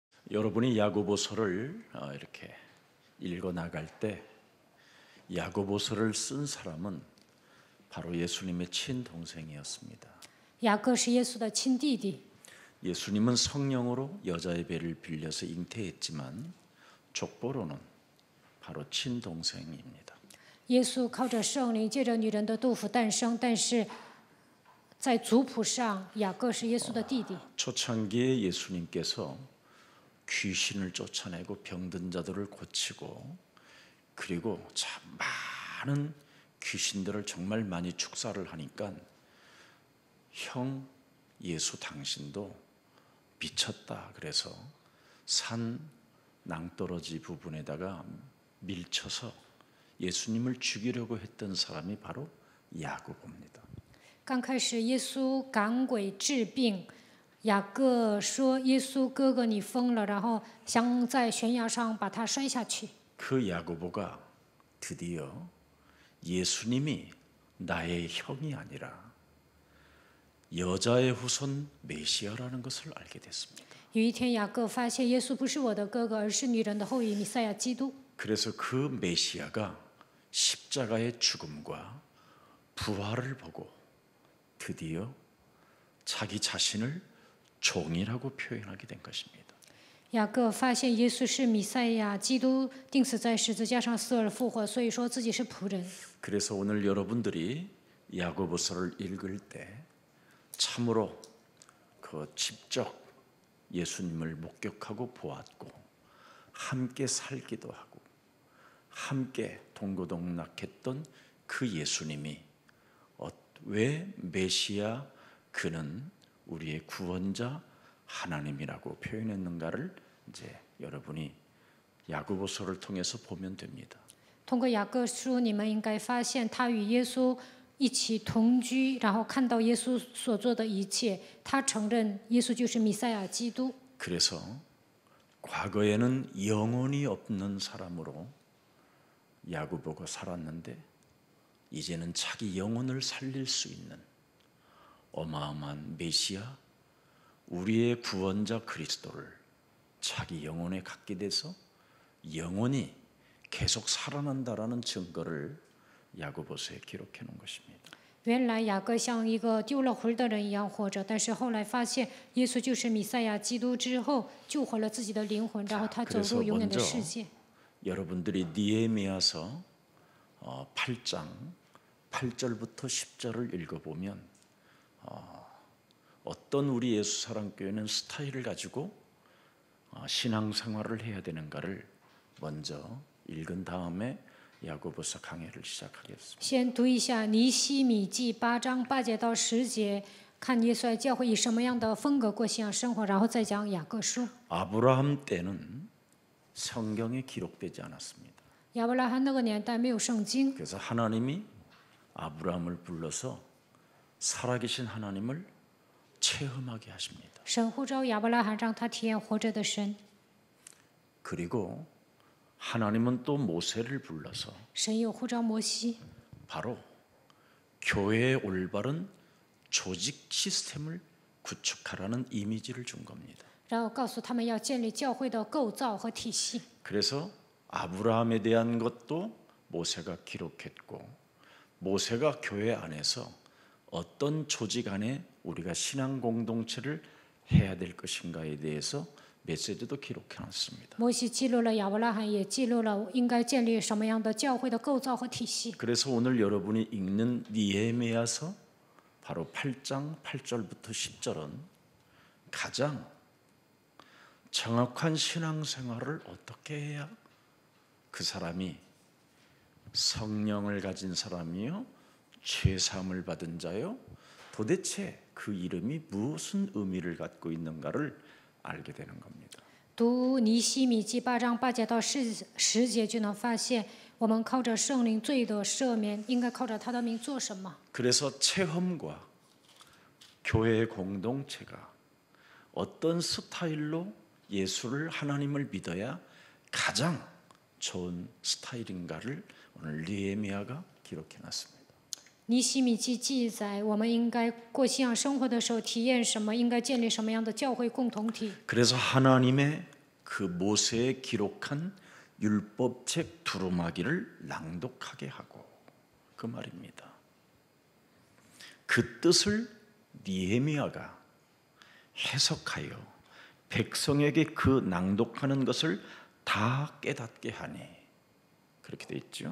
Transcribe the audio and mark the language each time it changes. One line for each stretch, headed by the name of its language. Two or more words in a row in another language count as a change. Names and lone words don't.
Korean: 여러분이 야고보서를 이렇게 읽어 나갈 때 야고보서를 쓴 사람은 바로 예수님의 친동생이었습니다.
Chinese: 雅各是耶稣的亲弟弟。
Korean: 예수님은 성령으로 여자의 배를 빌려서 잉태했지만 족보로는 바로 친동생입니다.
Chinese: 耶稣靠着圣灵借着女人的肚腹诞生，但是在族谱上，雅各是耶稣的弟弟。
Korean: 초창기에 예수님께서 귀신을 쫓아내고 병든 자들을 고치고 그리고 참 많은 귀신들을 정말 많이 축사를 하니까 형 예수 당신도 미쳤다. 그래서 산 낭떠러지 부분에다가 밀쳐서 예수님을 죽이려고 했던 사람이 바로 야고보입니다.
Chinese: 刚开始，耶稣赶鬼治病，雅各说：“耶稣哥哥，你疯了！” 然后想在悬崖上把他摔下去。
Korean: 그 야고보가 드디어 예수님이 나의 형이 아니라 여자의 후손 메시아라는 것을 알게 됐습니다.
Chinese: 有一天，雅各发现耶稣不是我的哥哥，而是女人的后裔弥赛亚基督。
Korean: 그래서 그 메시아가 십자가의 죽음과 부활을 보고 드디어 자기 자신을 종이라고 표현하게 된 것입니다.
Chinese: 雅各发现耶稣是弥赛亚基督，钉死在十字架上，死而复活，所以说自己是仆人。
Korean: 그래서 오늘 여러분들이 야고보서를 읽을 때 참으로 그 직접 예수님을 목격하고 보았고 함께 살기도 하고 함께 동고동락했던 그 예수님이 왜 메시아 그는 우리의 구원자 하나님이라고 표현했는가를 이제 여러분이 야고보서를 통해서 보면 됩니다.
Chinese: 通过雅各书，你们应该发现他与耶稣一起同居，然后看到耶稣所做的一切，他承认耶稣就是弥赛亚基督。
Korean: 그래서 과거에는 영혼이 없는 사람으로 야고보가 살았는데 이제는 자기 영혼을 살릴 수 있는 어마어마한 메시아 우리의 구원자 그리스도를 자기 영혼에 갖게 돼서 영혼이 계속 살아난다라는 증거를 야고보서에 기록해 놓은 것입니다.
Chinese: 原来雅各像一个丢了魂的人一样活着，但是后来发现耶稣就是弥赛亚基督之后，救活了自己的灵魂，然后他走入永远的世界。
Korean: 여러분들이 느헤미야서 8장 8절부터 10절을 읽어보면 어떤 우리 예수사랑교회는 스타일을 가지고 신앙생활을 해야 되는가를 먼저 읽은 다음에 야고보서 강해를 시작하겠습니다.
Chinese: 先读一下尼希米记8章8节到10节，看耶稣来教会以什么样的风格过信仰生活，然后再讲雅各书。
Korean: 아브라함 때는 성경에 기록되지 않았습니다.
Chinese: 亚伯拉罕那个年代没有圣经，
Korean: 그래서 하나님이 아브라함을 불러서 살아계신 하나님을 체험하게 하십니다.
Chinese: 神呼召亚伯拉罕，让他体验活着的神。
Korean: 그리고 하나님은 또 모세를 불러서
Chinese: 神又呼召摩西，
Korean: 바로 교회의 올바른 조직 시스템을 구축하라는 이미지를 준 겁니다.
Chinese: 然后告诉他们要建立教会的构造和体系。
Korean: 그래서 아브라함에 대한 것도 모세가 기록했고 모세가 교회 안에서 어떤 조직 안에 우리가 신앙 공동체를 해야 될 것인가에 대해서 메시지도 기록해놨습니다.
Chinese: 摩西记录了亚伯拉罕，也记录了应该建立什么样的教会的构造和体系。
Korean: 그래서 오늘 여러분이 읽는 느헤미야서 바로 8장 8절부터 10절은 가장 정확한 신앙생활을 어떻게 해야 그 사람이 성령을 가진 사람이요 죄사함을 받은 자요 도대체 그 이름이 무슨 의미를 갖고 있는가를 알게 되는 겁니다.
Chinese: 读尼希米记8章8节到10节，就能发现我们靠着圣灵罪的赦免，应该靠着他的名做什么。
Korean: 그래서 체험과 교회의 공동체가 어떤 스타일로 예수를 하나님을 믿어야 가장 좋은 스타일인가를 오늘 느헤미야가 기록해놨습니다.
Chinese: 尼希米记记载，我们应该过信仰生活的时候体验什么，应该建立什么样的教会共同体。
Korean: 그래서 하나님의 그 모세에 기록한 율법책 두루마기를 낭독하게 하고, 그 말입니다. 그 뜻을 느헤미야가 해석하여 백성에게 그 낭독하는 것을 다 깨닫게 하니, 그렇게 돼 있죠.